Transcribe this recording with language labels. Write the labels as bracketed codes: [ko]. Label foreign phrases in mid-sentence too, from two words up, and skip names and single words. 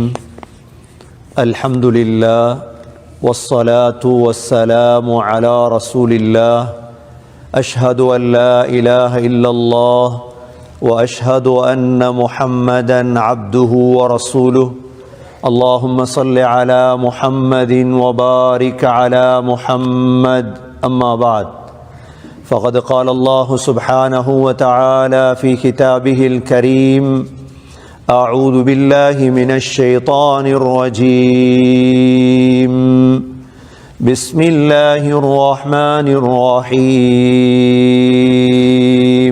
[ar] الحمد لله والصلاة والسلام على رسول الله. أشهد أن لا إله إلا الله وأشهد أن محمدا عبده ورسوله. اللهم صل على محمد وبارك على محمد. أما بعد. فقد قال الله سبحانه وتعالى في كتابه الكريم: أعوذ بالله من الشيطان الرجيم. بسم الله الرحمن الرحيم.